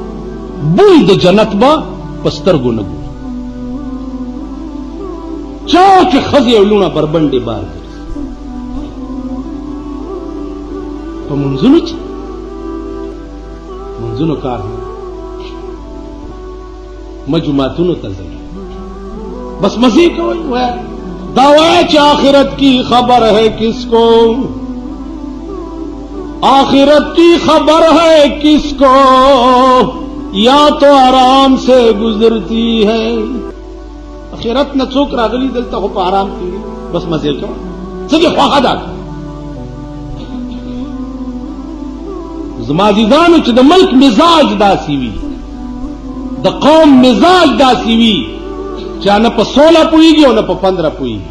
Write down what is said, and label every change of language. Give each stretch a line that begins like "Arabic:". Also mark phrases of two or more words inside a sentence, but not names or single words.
Pashto: بوی د جنت به په سترګو نه ګوري. چا چې ښځې او لوڼه بربنډې بار ګرځي په منځونو کې، منځونو کار نه مجموعاتونو ته ځي بس مزے کوي. دا وایي چې
Urdu: آخرت کی خبر ہے کس کو، آخرت کی خبر ہے کس کو، یا تو آرام سے گزرتی ہے.
Pashto: آخرت نه څوک راغلي دلته خو په آرام تیری، بس مزے کوي څه دې خواخه ده. زما عزیزانو چې د ملک مزاج داسې وي، د قوم مزاج داسې وي چې نه په 16 پوهېږي او نه په 15 پوهېږي.